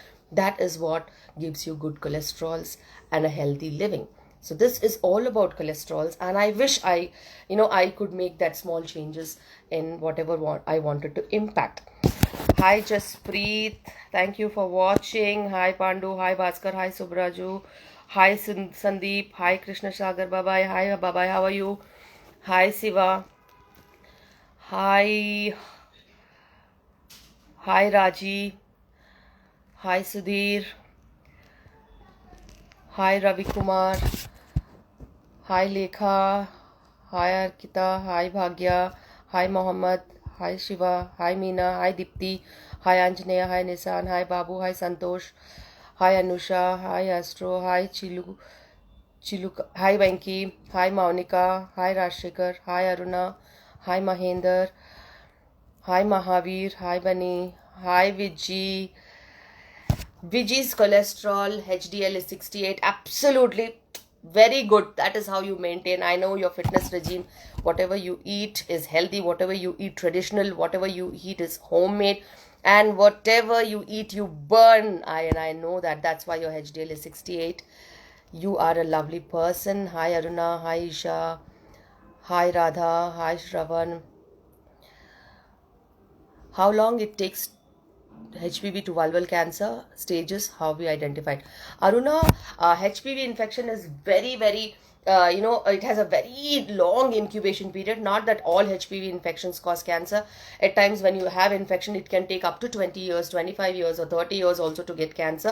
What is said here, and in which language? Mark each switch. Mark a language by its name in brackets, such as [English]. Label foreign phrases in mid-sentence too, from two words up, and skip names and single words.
[English] That is what gives you good cholesterols and a healthy living. So this is all about cholesterols, and I wish I could make that small changes in whatever I wanted to impact. Hi Jaspreet, thank you for watching. Hi Pandu, hi Bhaskar, hi Subraju, hi Sandeep, hi Krishna Sagar, bye-bye, hi bye-bye, how are you? Hi Siva, hi Raji, hi Sudhir, hi Ravi Kumar, hi Lekha, hi Arkita, hi Bhagya, hi Mohammed, hi Shiva, hi Meena, hi Dipti, hi Anjaneya, hi Nisan, hi Babu, hi Santosh, hi Anusha, hi Astro, hi Chilu, hi Venki, hi Maunika, hi Rashikar, hi Aruna, hi Mahender, hi Mahavir, hi Bani, hi Vijay. Vijay's cholesterol, HDL is 68. Absolutely very good. That is how you maintain. I know your fitness regime. Whatever you eat is healthy. Whatever you eat traditional. Whatever you eat is homemade. And whatever you eat, you burn. I know that. That's why your HDL is 68. You are a lovely person. Hi Aruna. Hi Isha. Hi Radha. Hi Shravan. How long it takes HPV to vulval cancer stages, how we identified. Aruna, HPV infection is very, very, it has a very long incubation period. Not that all HPV infections cause cancer. At times when you have infection, it can take up to 20 years, 25 years or 30 years also to get cancer.